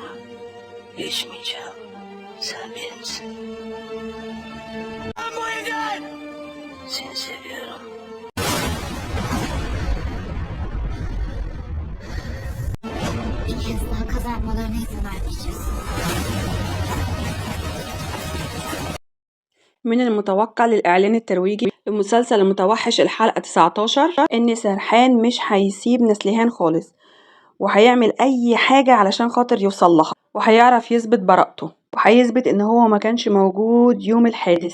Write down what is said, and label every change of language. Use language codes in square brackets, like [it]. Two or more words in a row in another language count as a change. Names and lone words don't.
[tr] Geçmeyeceğim. Sen benimsin. Ben bu evden! Seni seviyorum. Bir kez daha kazanmalarına izin vermeyeceğiz. [ar] من المتوقع للإعلان الترويجي لمسلسل المتوحش الحلقة 19 إن سرحان مش هيسيب نسليهان خالص، وهيعمل أي حاجة علشان خاطر يوصلها، وهيعرف يثبت براءته، وهيثبت إن هو ما كانش موجود يوم الحادث.